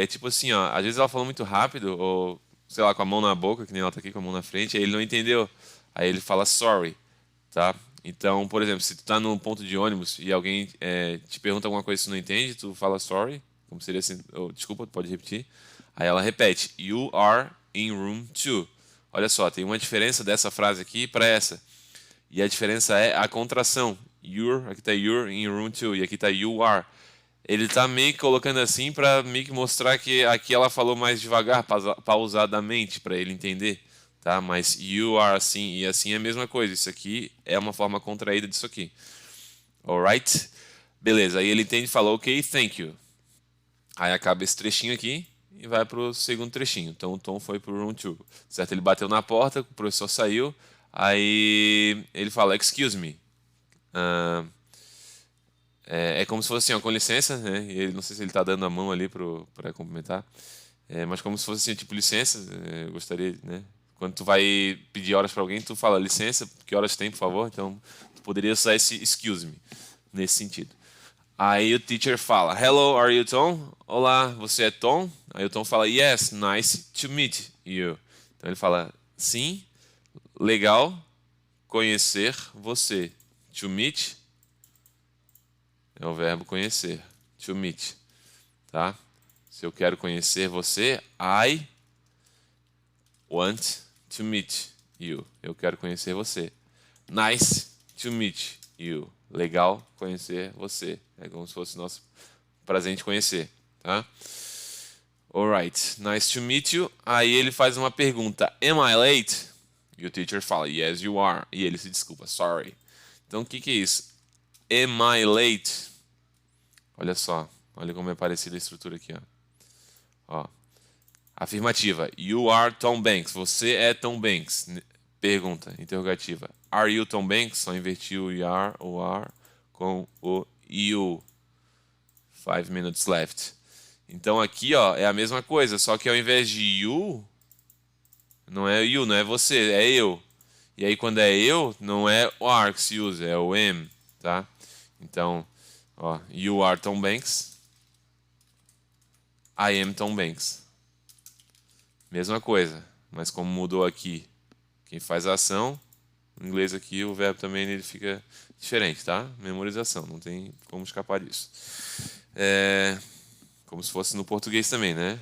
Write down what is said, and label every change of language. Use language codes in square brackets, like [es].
[pt] É tipo assim, ó, às vezes ela falou muito rápido, ou sei lá, com a mão na boca, que nem ela tá aqui com a mão na frente, aí ele não entendeu. Aí ele fala sorry, tá? Então, por exemplo, se tu tá num ponto de ônibus e alguém te pergunta alguma coisa que tu não entende, tu fala sorry, como seria assim, desculpa, tu pode repetir. Aí ela repete, [en] You are in room 2. [pt] Olha só, tem uma diferença dessa frase aqui para essa. E a diferença é a contração. Aqui tá [en] you're in room 2 [pt] e aqui tá [en] you are. [pt] Ele tá meio que colocando assim para meio que mostrar que aqui ela falou mais devagar, pausadamente, para ele entender, tá? Mas [en] you are [pt] assim e assim é a mesma coisa. Isso aqui é uma forma contraída disso aqui. Alright? Beleza, aí ele entende e fala, [en] ok, thank you. [pt] Aí acaba esse trechinho aqui e vai pro segundo trechinho. Então o Tom foi pro room 2, certo? Ele bateu na porta, o professor saiu, aí ele fala, [en] excuse me. [pt] Ah, é como se fosse assim, ó, com licença, né? E ele, não sei se ele está dando a mão ali para cumprimentar. Mas como se fosse assim, tipo, licença, eu gostaria, né? Quando tu vai pedir horas para alguém, tu fala licença, que horas tem, por favor? Então, tu poderia usar esse [en] excuse me [pt] nesse sentido. Aí o teacher fala, [en] Hello, are you Tom? [pt] Olá, você é Tom? Aí o Tom fala, [en] Yes, nice to meet you. [pt] Então ele fala, sim, legal conhecer você. [en] To meet [pt] é o verbo conhecer. To meet. Tá? Se eu quero conhecer você, [en] I want to meet you. [pt] Eu quero conhecer você. [en] Nice to meet you. [pt] Legal conhecer você. É como se fosse nosso prazer em te conhecer, tá? [en] Alright, nice to meet you. [pt] Aí ele faz uma pergunta: [en] Am I late? [pt] E o teacher fala: [en] Yes, you are. [pt] E ele se desculpa: Sorry. Então o que é isso? [en] Am I late? [pt] Olha só, olha como é parecida a estrutura aqui, ó. Afirmativa: [en] You are Tom Banks. [pt] Você é Tom Banks. Pergunta, interrogativa: [en] Are you Tom Banks? [pt] Só inverti o are com o you. [en] 5 minutes left. [pt] Então aqui, ó, é a mesma coisa, só que ao invés de you, não é you, não é você, é eu. E aí quando é eu, não é o are que se usa, é o am, tá? Então, ó, [en] you are Tom Banks. I am Tom Banks. [pt] Mesma coisa, mas como mudou aqui, quem faz a ação, no inglês aqui o verbo também ele fica diferente, tá? Memorização, não tem como escapar disso. Como se fosse no português também, né?